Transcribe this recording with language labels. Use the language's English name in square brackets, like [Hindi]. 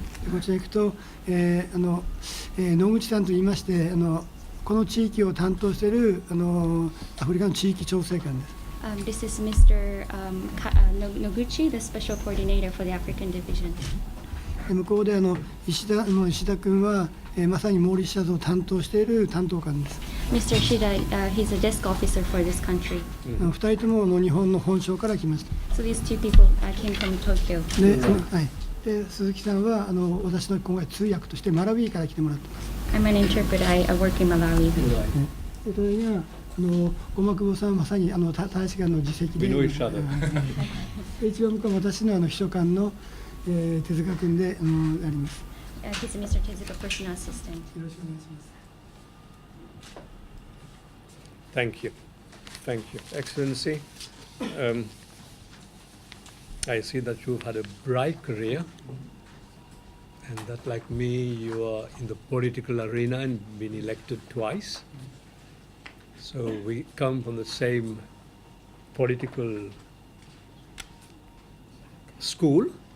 [Japanese] こちらに行くと、野口さんといいまして、この地域を担当しているアフリカの地域調整官です。 [English] This is Mr. Noguchi, the Special Coordinator for the African Division. [Japanese] 向こうで石田君は、まさにモーリシャスを担当している担当官です。 [English] Mr. Shida, he's a desk officer for this country. [Japanese] 2人とも日本の本省から来ました。 [English] So these two people came from Tokyo. [Japanese] で鈴木さんは私の今回通訳としてマラウィから来てもらってます。 [English] I'm an interpreter. I work in Malawi. [Japanese] それが駒久保さんはまさに大使館の次席で、一番僕は私の秘書官の手塚君であります。 [English] He's Mr. Tezuka, personal assistant. [Japanese] よろしくお願いします。 [English] Thank you. Thank you. Excellency, I see that you've had a bright career and that, like me, you are in the political arena and been elected twice. So we come from the same political school.